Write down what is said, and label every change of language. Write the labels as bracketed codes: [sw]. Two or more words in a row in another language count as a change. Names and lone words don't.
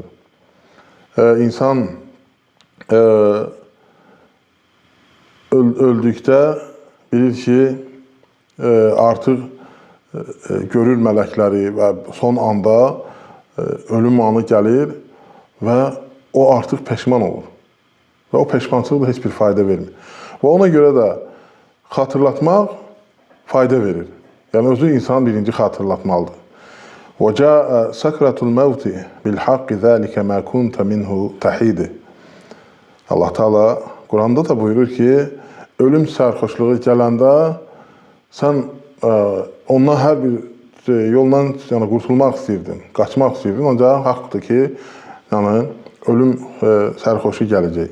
[az] İnsan öldükdə bilir ki, artıq görür mələkləri və son anda ölüm anı gəlir və o artıq peşman olur. Və o peşmançılıq da heç bir fayda vermir. Və ona görə də xatırlatmaq fayda verir. Yəni, özü insan birinci xatırlatmalıdır. [ar] وَجَاءَ سَكْرَةُ الْمَوْتِ بِالْحَقِّ ذَٰلِكَ مَا كُنْتَ مِنْهُ تَحِيدِ. [az] Allah Teala Quranda da buyurur ki, ölüm sərxoşluğu gələndə sən ondan hər bir yoldan qurtulmaq istəyirdin, qaçmaq istəyirdin, ancaq haqqdır ki, ölüm sərxoşu gələcək.